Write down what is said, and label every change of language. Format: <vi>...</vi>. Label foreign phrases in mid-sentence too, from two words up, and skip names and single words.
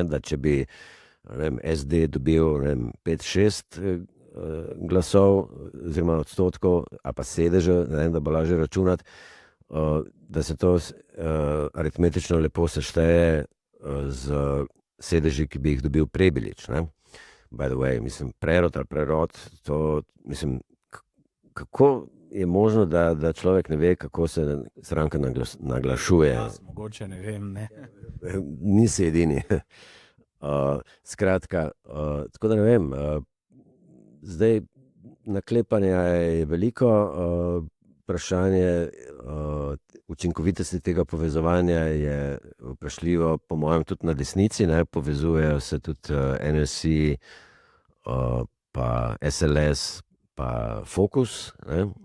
<sl>Da če bi SD dobil 5–6 glasov oziroma odstotkov, a pa sedeže, da bo lažje računati, da se to aritmetično lepo sešteje z sedeži, ki bi jih dobil Prebilič. Ne?</sl> <en>By the way,</en> <sl>mislim, prerod, to, mislim, kako je možno, da človek ne ve, kako se stranka naglašuje. Jaz mogoče ne vem, ne. Nisi edini. Skratka, tako da ne vem, zdaj naklepanja je veliko, vprašanje učinkovitosti tega povezovanja je vprašljivo, po mojem, tudi na desnici, ne, povezujejo se tudi NSI, pa SLS, pa Focus, ne.</sl>